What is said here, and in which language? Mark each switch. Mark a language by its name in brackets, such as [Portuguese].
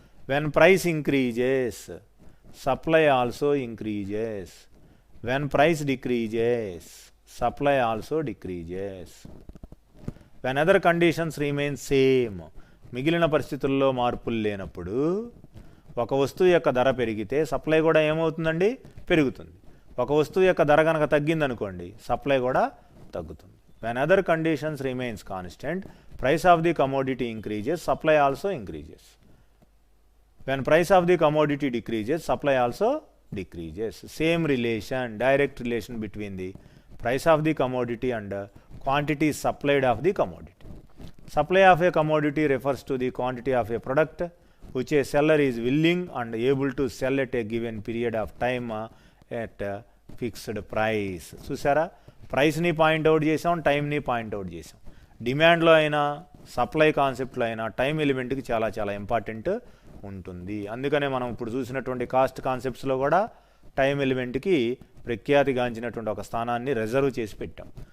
[English] when price increases supply also increases, when price decreases supply also decreases, when other conditions remain same [Telugu] మిగిలిన పరిస్థితుల్లో మార్పులు లేనప్పుడు ఒక వస్తువు యొక్క ధర పెరిగితే సప్లై కూడా ఏమవుతుందండి, పెరుగుతుంది. ఒక వస్తువు యొక్క ధర కనుక తగ్గిందనుకోండి, సప్లై కూడా తగ్గుతుంది. [English] When other conditions remains constant price of the commodity increases, supply also increases. When price of the commodity decreases, supply also decreases. Same relation, direct relation between the price of the commodity and quantity supplied of the commodity. Supply of a commodity refers to the quantity of a product which a seller is willing and able to sell at a given period of time at a fixed price. [Telugu] చూసారా, ప్రైస్ని point out చేసాం, టైంని point out చేసాం. డిమాండ్లో అయినా supply కాన్సెప్ట్లో అయినా time ఎలిమెంట్కి చాలా చాలా important ఉంటుంది. అందుకనే మనం ఇప్పుడు చూసినటువంటి కాస్ట్ కాన్సెప్ట్స్లో కూడా టైం ఎలిమెంట్కి ప్రఖ్యాతిగాంచినటువంటి ఒక స్థానాన్ని రిజర్వ్ చేసి పెట్టాం.